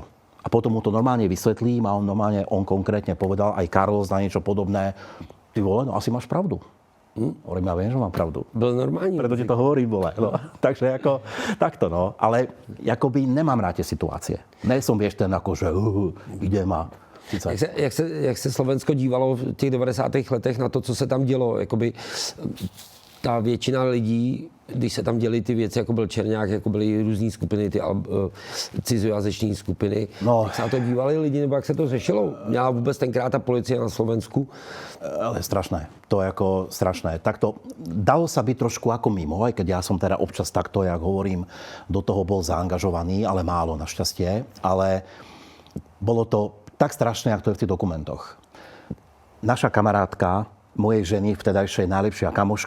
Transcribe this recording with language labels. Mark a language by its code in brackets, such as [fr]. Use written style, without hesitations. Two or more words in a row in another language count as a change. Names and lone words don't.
[sk] A potom mu to normálne vysvetlím a on konkrétne povedal, aj Carlos na niečo podobné. Ty vole, no asi máš pravdu. Hovorím, ja viem, že mám pravdu. Byl normálny. Preto ti to hovorím, vole. No, takže ako, takto, no. Ale akoby nemám rád tie situácie. Ne som, vieš, ten ako, že idem a... [cs] Jak se Slovensko dívalo v těch 90. letech na to, co se tam dělo? Jakoby ta většina lidí, když se tam děly ty věci, jako byl Černák, jako byly různý skupiny, ty cizojazyční skupiny, jak se na to dívali lidi, nebo jak se to řešilo? Měla vůbec tenkrát ta policie na Slovensku? [sk] Ale strašné. To je ako strašné. Takto dalo sa byť trošku ako mimo, aj keď ja som teda občas takto, jak hovorím, do toho bol zaangažovaný, ale málo našťastie. Ale bolo to tak strašné, ako to je v tých dokumentoch. Naša kamarátka, mojej ženy, vtedajšej najlepšia kamoška.